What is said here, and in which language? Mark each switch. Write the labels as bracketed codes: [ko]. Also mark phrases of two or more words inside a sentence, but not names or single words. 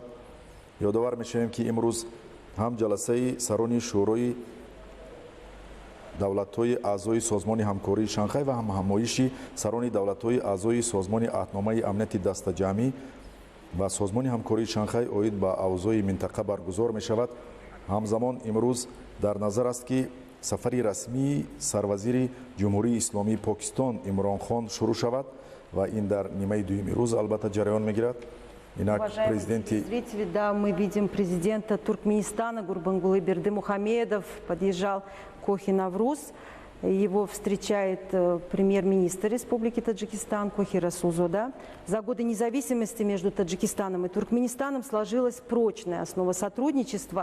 [fa] یادآور میشویم که امروز هم جلسه سران شورای دولت‌های اعضای سازمان همکاری شانگهای و هم همایش سران دولت‌های اعضای سازمان عهدنامه امنیت دست جمعی و سازمان همکاری شانگهای اوید با اوضاع منطقه برگزار می شود. همزمان امروز در نظر است که سفری رسمی سروزیر جمهوری اسلامی پاکستان عمران خان شروع شود و این در نیمه دوم روز البته جریان میگیرد. [ru] Уважаемые зрители, да, мы видим президента Туркменистана Гурбангулы Бердымухамедов, подъезжал Кохи Навруз. Его встречает премьер-министр Республики Таджикистан Кохи Расулзода. За годы независимости между Таджикистаном и Туркменистаном сложилась прочная основа сотрудничества.